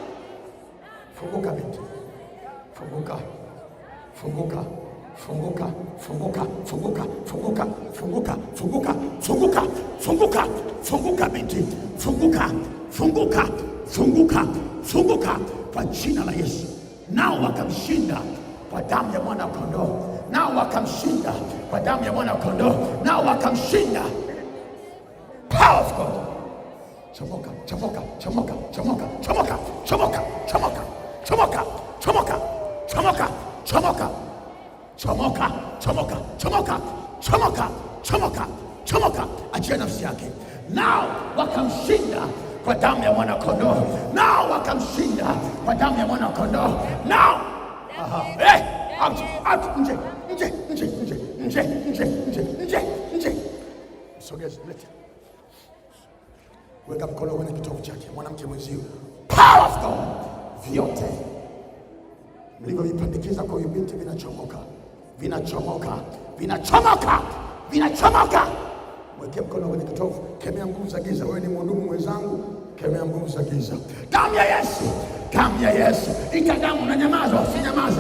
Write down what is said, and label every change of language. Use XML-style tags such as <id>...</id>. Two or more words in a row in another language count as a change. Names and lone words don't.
<sw>Funguka binti, funguka, funguka, funguka, funguka, funguka, funguka, funguka, funguka, funguka, funguka, funguka binti, funguka, funguka, funguka, funguka kwa jina la Yesu. Nao wakamshinda kwa damu ya mwana kondoo, nao wakamshinda kwa damu ya mwana kondoo, nao wakamshinda.</sw> <en>Power of God.</en> <sw>Chomoka, chomoka, chomoka, chomoka, chomoka, chomoka, chomoka, chomoka, chomoka, chomoka, chomoka, chomoka, chomoka, chomoka, chomoka, chomoka, chomoka. Achia nafsi yake. Nao wakamshinda kwa damu ya mwana kondoo, nao wakamshinda kwa damu ya mwana kondoo.</sw> <en>Nao out, out,</en> <sw>nje, nje, nje, nje, nje, nje, nje, nje, nje. Msogeze, mlete. Weka mkono kwenye kitovu chake, mwanamke mwenzio.</sw> <en>Power of God,</en> <sw>vyote mlivyovipandikiza kwa huyu binti vinachomoka, vinachomoka, vinachomoka, vinachomoka. Mweke mkono kwenye kitovu, kemea nguvu za giza. Wewe ni mhudumu mwenzangu, kemea nguvu za giza. Damu ya Yesu, damu ya Yesu. Ita damu na nyamaza, usinyamaze.</sw>